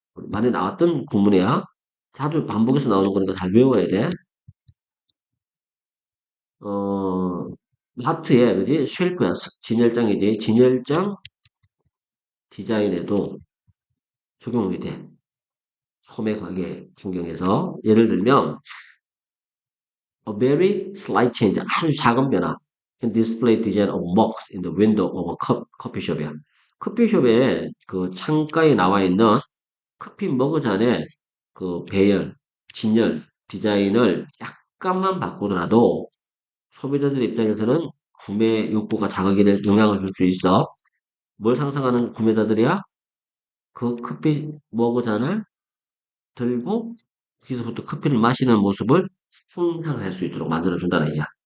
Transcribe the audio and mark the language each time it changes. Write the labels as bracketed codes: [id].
[ko] 많이 나왔던 구문이야. 자주 반복해서 나오는 거니까 잘 외워야 돼. 어, 마트에, 그지? 쉘프야. 진열장이지. 진열장 디자인에도 적용이 돼. 소매 가게 풍경에서. 예를 들면, [en] a very slight change. [ko] 아주 작은 변화. [en] in display design of mugs in the window of a [ko] 커피숍이야. 커피숍에 그 창가에 나와 있는 커피 머그잔의 그 배열, 진열, 디자인을 약간만 바꾸더라도 소비자들 입장에서는 구매 욕구가 자극이 될 영향을 줄 수 있어. 뭘 상상하는 구매자들이야? 그 커피 머그잔을 들고 거기서부터 커피를 마시는 모습을 상상할 수 있도록 만들어준다는 얘기야.